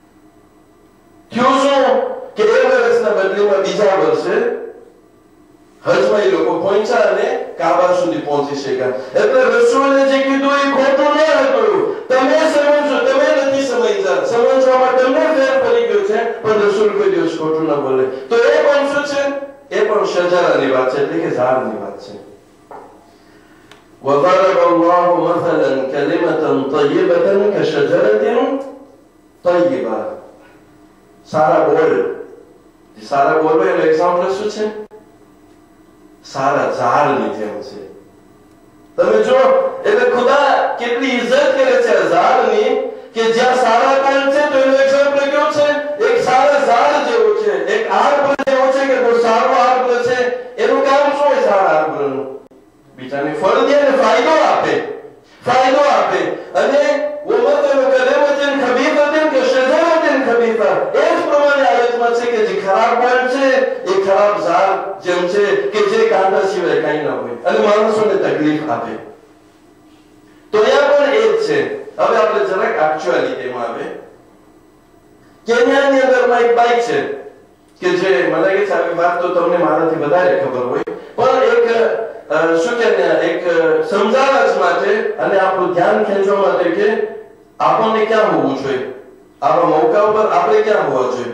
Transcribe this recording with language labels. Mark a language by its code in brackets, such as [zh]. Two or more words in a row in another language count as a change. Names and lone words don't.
[gu] થયું શું કે 1 વર્ષના બદલીમાં બીજા વર્ષે હજમાં એ લોકો પહોંચ્યા અને કાબા સુધી પહોંચી શક્યા. એટલે રસૂલે જે કીધું એ ખોટું ન હતું. તમે સમજો, તમે નથી સમજવામાં તમને ફેર પડી ગયો છે, પણ રસૂલ કોઈ દિવસ ખોટું ન બોલે. તો એ પણ શું છે? એ પણ શજરાની વાત છે, એટલે કે ઝાડની વાત છે. [ar] وضرب الله مثلا كلمة طيبة كشجرة طيبة. [gu] સારા બોલ એનું એક્ઝામ્પલ શું છે? સારા ઝાડની જેમ છે. તમે જો, એટલે ખુદા કેટલી ઇજ્જત કરે છે ઝાડની, કે જ્યાં સારા બોલ છે તો એનું એક્ઝામ્પલ કેવું છે? એક સારા ઝાડ જેવું છે, એક આર્બ જેવો છે કે બહુ સારો આર્બ છે. એનું કામ શું હોય સારા આર્બનું? બીજાને ફળ દે અને ફાયદો આપે. [ar] અને ومثل كلمة خبيثة كشجرة خبيثة. [gu] એ જ પ્રમાણે આયતમાં છે કે જે ખરાબ બોલ છે એ ખરાબ ઝાડ જેમ છે કે જે કાંટા સિવાય કંઈ ના હોય અને માણસોને તકલીફ આપે. તો અહીંયા પણ એ જ છે. હવે આપણે જરાક એક્ચ્યુઆલિટીમાં આવે. કેન્યાની અંદરમાં એક બાઈક છે કે જે મને લાગે છે આવી વાત તો તમને મારાથી વધારે ખબર હોય, પણ શું કે એક સમજાવવા માટે અને આપણું ધ્યાન ખેંચવા માટે કે આપણને ક્યાં હોવું જોઈએ, આવા મોકા ઉપર આપણે ક્યાં હોવા જોઈએ.